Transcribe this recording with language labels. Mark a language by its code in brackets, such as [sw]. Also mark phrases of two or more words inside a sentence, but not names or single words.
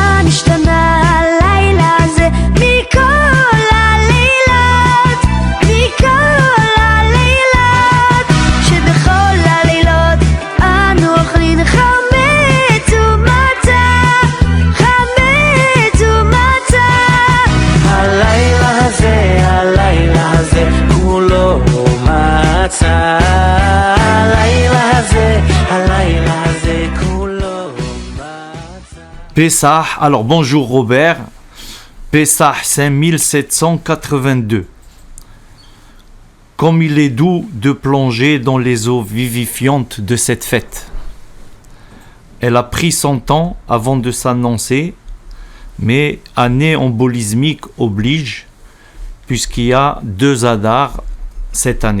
[he] השתנה הלילה הזה מכל הלילות, מכל הלילות, שבכל הלילות אנו אוכלים חמץ ומצה, חמץ ומצה. הלילה הזה כולו מצה, הלילה הזה כולו מצה. [fr] Pessah, alors bonjour Robert, Pessah 5782. Comme il est doux de plonger dans les eaux vivifiantes de cette fête. Elle a pris son temps avant de s'annoncer, mais année embolismique oblige, puisqu'il y a 2 Adar cette année.